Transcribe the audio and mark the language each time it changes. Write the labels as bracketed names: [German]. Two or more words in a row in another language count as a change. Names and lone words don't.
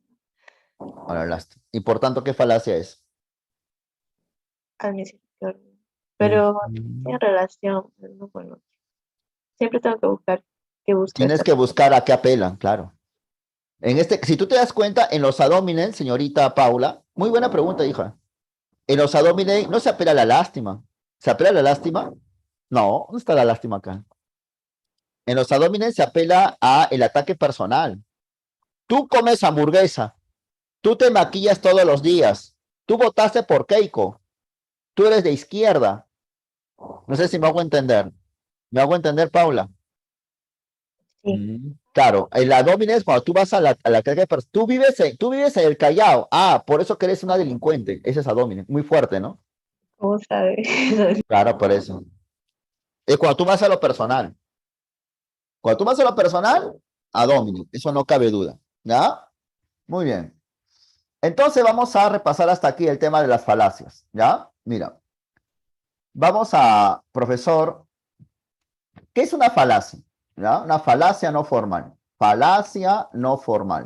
[Spanish] A la lástima. Y por tanto, ¿qué falacia es? al misericordia. Pero tiene relación, no, bueno, siempre tengo que buscar qué busca Tienes esta que persona. buscar a qué apelan, claro. Si tú te das cuenta, en los [Latin] ad hominem, [Spanish] señorita Paula, muy buena pregunta, hija. En los [Latin] ad hominem [Spanish] no se apela a la lástima. ¿Se apela a la lástima? No, ¿dónde está la lástima acá? En los [Latin] ad hominem [Spanish] se apela a el ataque personal. Tú comes hamburguesa, tú te maquillas todos los días, tú votaste por Keiko, tú eres de izquierda. No sé si me hago entender. ¿Me hago entender, Paula? Sí, Claro, el [Latin] ad hominem [Spanish] es cuando tú vas a la calle, tú vives en el Callao. Ah, por eso que eres una delincuente. Ese es ad hominem. Muy fuerte, ¿no? ¿cómo sabe? Claro, por eso. Es cuando tú vas a lo personal. Cuando tú vas a lo personal, [Latin] ad hominem. [Spanish] Eso no cabe duda. ¿Ya? Muy bien. Entonces vamos a repasar hasta aquí el tema de las falacias. ¿Ya? Mira. Vamos a, profesor, ¿qué es una falacia? ¿Ya? Una falacia no formal. Falacia no formal.